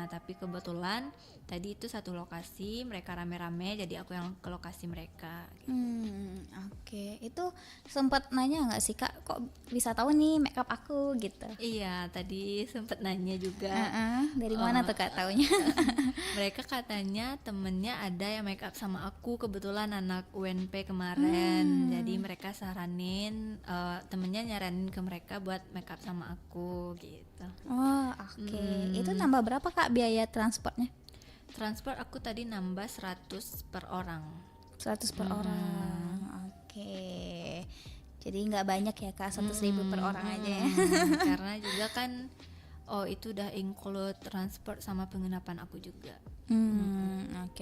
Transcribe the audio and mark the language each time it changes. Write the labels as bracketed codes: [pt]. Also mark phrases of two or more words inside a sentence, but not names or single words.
[id] Tapi kebetulan tadi itu satu lokasi, mereka rame-rame, jadi aku yang ke lokasi mereka gitu. Oke. Itu sempat nanya nggak sih Kak, kok bisa tahu nih makeup aku gitu? Iya, tadi sempet nanya juga. Dari mana tuh Kak taunya? Mereka katanya temennya ada yang make up sama aku, kebetulan anak UNP kemarin. Jadi mereka temennya nyaranin ke mereka buat make up sama aku gitu. Oh, oke. Itu nambah berapa Kak biaya transportnya? Transport aku tadi nambah 100 per orang. 100 per orang. Oke. Jadi nggak banyak ya Kak, 100.000 per orang aja ya. Karena juga kan itu udah [en] include transport [id] sama penginapan aku juga.